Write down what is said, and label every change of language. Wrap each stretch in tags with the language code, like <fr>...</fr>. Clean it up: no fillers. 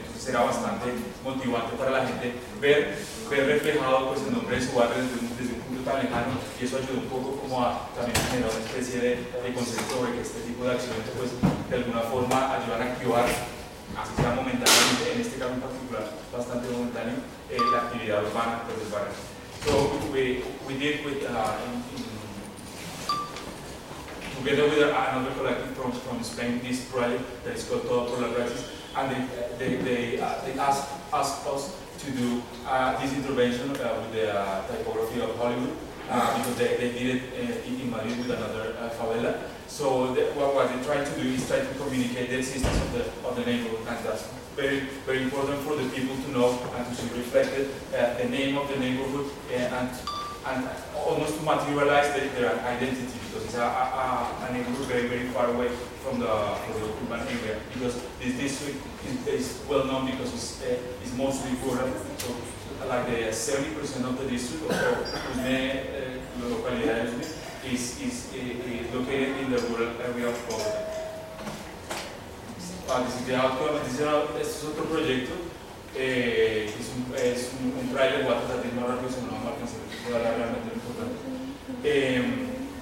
<es>Entonces era bastante motivante para la gente ver reflejado, pues, el nombre de su barrio desde un punto tan lejano, y eso ayudó un poco como a también generar una especie de concepto de que este tipo de acciones, pues, de alguna forma ayudan a activar, así sea momentáneamente, en este caso en particular bastante momentáneo, la actividad urbana, pues, del barrio.</es> <en>So we did with together with another collective from Spain, this project that is called Todo por la Praxis, and they asked us to do this intervention with the typography of Hollywood, because they did it in Madrid with another favela. So what they tried to do is try to communicate the existence of the neighborhood, and that's very, very important for the people to know and to see reflected the name of the neighborhood and almost to materialize their identity, because it's a neighborhood very, very far away from the urban area, because this district is well known because it's mostly rural. So like the 70% of the district of Usme, the localidad of Usme, is located in the rural area of Bogotá.</en> <es>Este es otro proyecto, es un</es> <en>trailer water,</en> <es>también no recuerdo si no me alcanza a hablar realmente importante.</es>